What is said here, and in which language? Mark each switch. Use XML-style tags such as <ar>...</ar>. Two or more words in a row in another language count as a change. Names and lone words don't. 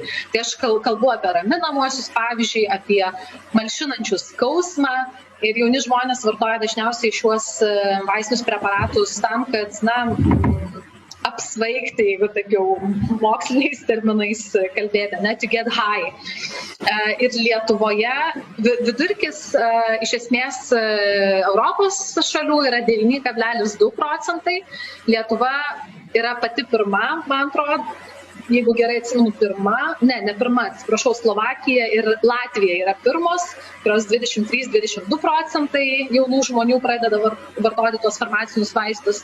<lt>Tai aš kalbu apie raminamuosius, pavyzdžiui, apie malšinančius skausmą. Ir jauni žmonės vartoja dažniausiai šiuos vaistinius preparatus tam, kad, apsvaigti, jeigu taip jau moksliniais terminais kalbėti,</lt> <en>to get high.</en> <lt>Ir Lietuvoje vidurkis iš esmės Europos šalių yra 9,2%. Lietuva yra pati pirma, man atrodo, jeigu gerai atsimenu, Slovakija ir Latvija yra pirmos, kurios 23-22% jaunų žmonių pradeda vartoti tos farmacinius vaistus.</lt>